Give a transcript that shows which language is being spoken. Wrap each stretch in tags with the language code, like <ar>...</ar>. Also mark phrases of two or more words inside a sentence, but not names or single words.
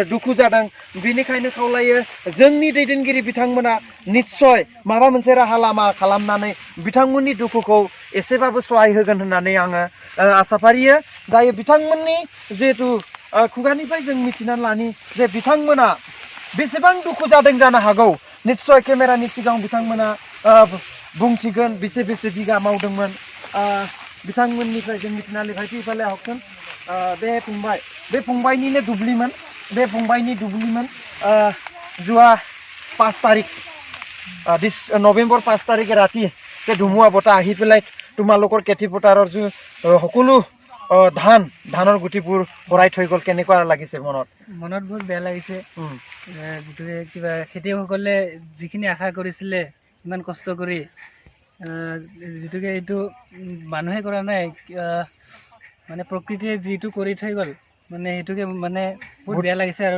<brx>दुखु जादों बेनिखायनो खावलायो जोंनि दैदेनगिरि बिथांमोना निस्सय माबा मोनसे राहा लामा खालामनानै बिथांमोननि दुखुखौ एसेबाबो सहाय होगोन होननानै आङो आसा फारियो दायो बिथांमोननि जिहेतु खुगानिफ्राय जों मिथिनानै लानि जे बिथांमोना बेसेबां दुखु जादों जानो हागौ निस्सय केमेरानि सिगाङाव बिथांमोना बुंथिगोन बेसे बिघा मावदोंमोन बिथांमोननिफ्राय जों मिथिनानै फायफाले हागोन बे फंबायनिनो दुब्लिमोन बे फंबायनि दुब्लिमोन जुवा 5 तारिख नवेम्बर 5 तारिखे राति बे</brx> <as>धुमुৱা বতাহ আহি পেলাই তোমালোকৰ খেতি পথাৰৰ সকলো ধানৰ গুটিবোৰ ভৰাই থৈ গ'ল কেনেকুৱা লাগিছে মনত বহুত বেয়া লাগিছে যিটোৱে কিবা খেতিয়কসকলে যিখিনি আশা কৰিছিলে ইমান কষ্ট কৰি যিটোকে এইটো মানুহে কৰা নাই মানে প্ৰকৃতিয়ে যিটো কৰি থৈ গ'ল মানে সেইটোকে মানে বহুত বেয়া লাগিছে আৰু</as>